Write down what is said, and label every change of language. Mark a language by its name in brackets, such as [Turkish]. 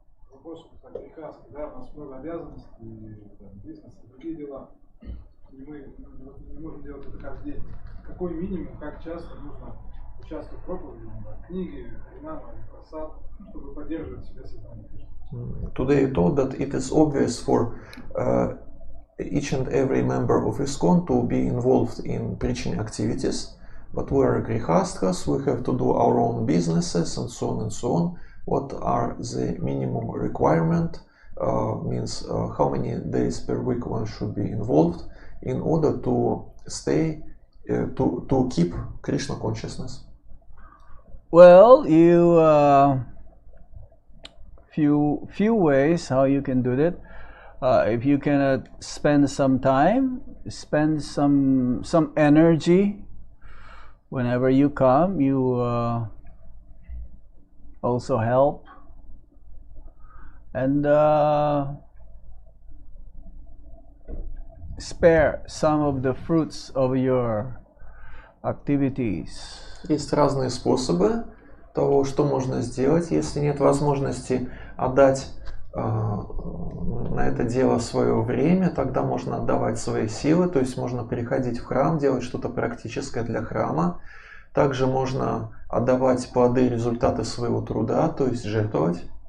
[Russian] Вопрос греха, да, у нас много обязанностей, бизнес и другие дела. И мы не можем делать это каждый день. Какой минимум, как часто нужно участвовать в проповеди, книги, харинама, прасад, чтобы поддерживать себя сознание Кришны. [English] Today taught that it is obvious for each and every member of ISKCON to be involved in preaching activities, but we are grihasthas, we have to do our own businesses and so on and so on. What are the minimum requirement, means how many days per week one should be involved in order to stay, to keep Krishna consciousness. Well, you few ways how you can do that. If you cannot spend some time, spend some energy. Whenever you come, you also help, and spare some of the fruits of your activities. [Russian] Есть разные способы того, что можно сделать, если нет возможности отдать на это дело свое время, тогда можно отдавать свои силы, то есть можно приходить в храм, делать что-то практическое для храма. Также можно отдавать плоды, результаты своего труда, то есть жертвовать.